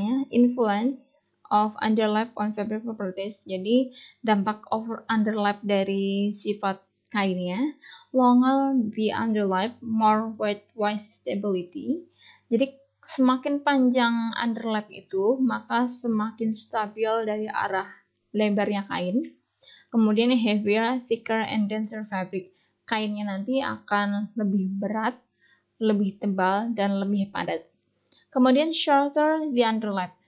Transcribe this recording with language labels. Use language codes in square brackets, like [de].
[en] Influence of underlap on fabric properties. [id] Jadi dampak underlap dari sifat kainnya. [en] Longer the underlap, more weight-wise stability. [id] Jadi semakin panjang underlap itu, maka semakin stabil dari arah lebarnya kain. [en] Kemudian heavier, thicker, and denser fabric. [id] Kainnya nanti akan lebih berat, lebih tebal, dan lebih padat. [en] Kemudian shorter the underlap.